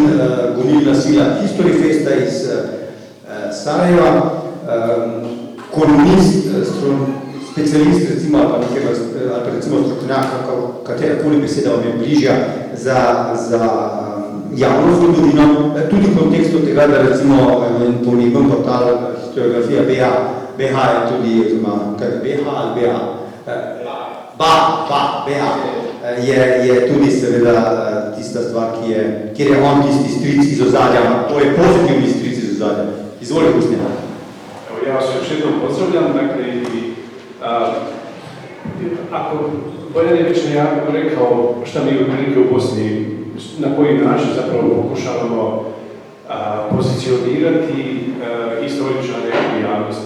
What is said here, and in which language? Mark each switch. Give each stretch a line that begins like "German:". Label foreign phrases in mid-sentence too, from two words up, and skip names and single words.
Slovenian: gonilna sila History Festa iz Sarajeva, kolumnist, specialist, recimo, ali recimo strokovnjak, katerakoli beseda vam je bližja za javno zgodovino, tudi v kontekstu tega, da recimo en pomemben portal Historiografija BH je tudi, oziroma, kaj je BH ali BH? BH je tudi seveda tista stvar, kjer je on tisti stric iz ozadja, to je pozitivni stric iz ozadja. Izvoli, Ustnja.
Bosnian: Ja vas još jednom pozdravljam, dakle, ako Bojan je već rekao šta mi otprilike u Bosni, na koji način zapravo pokušavamo pozicionirati istoričare u javnosti.